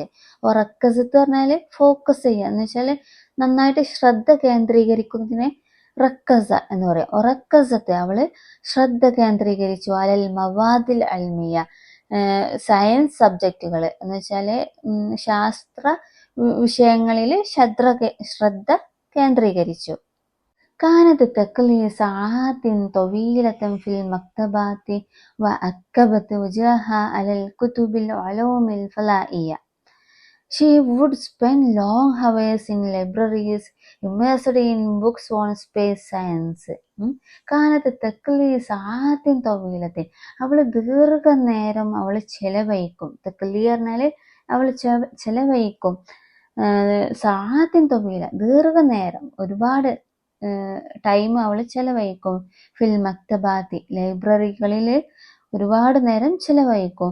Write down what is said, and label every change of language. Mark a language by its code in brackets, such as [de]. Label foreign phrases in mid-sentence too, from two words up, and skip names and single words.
[ml] റക്കസത്ത് പറഞ്ഞാൽ ഫോക്കസ് ചെയ്യുക എന്ന് വെച്ചാൽ നന്നായിട്ട് ശ്രദ്ധ കേന്ദ്രീകരിക്കുന്നതിനെ റക്കസ എന്ന് പറയാം. റക്കസത്ത് അവള് ശ്രദ്ധ കേന്ദ്രീകരിച്ചു. [ar] على المواد العلمية [en] science subjects [ml] എന്ന് വെച്ചാൽ ശാസ്ത്ര വിഷയങ്ങളിൽ ശ്രദ്ധ കേന്ദ്രീകരിച്ചു. [ar] كانت تقضي ساعات طويلة في المكتبات وأكبت وجهها على الكتب العلوم الفلائية. [en] She would spend long hours in libraries immersed in books on space science. [ar] كانت تقضي ساعات طويلة [ml] അവൾ ദീർഘനേരം അവൾ ചെലവഴിക്കും. തഖ്ലി പറഞ്ഞാൽ അവൾ ചെലവഴിക്കും. [ar] ساعات طويلة [ml] ദീർഘനേരം, ഒരുപാട് ടൈം അവൾ ചെലവഴിക്കും. [ar] في المكتبات [ml] ലൈബ്രറികളിൽ ഒരുപാട് നേരം ചെലവഴിക്കും.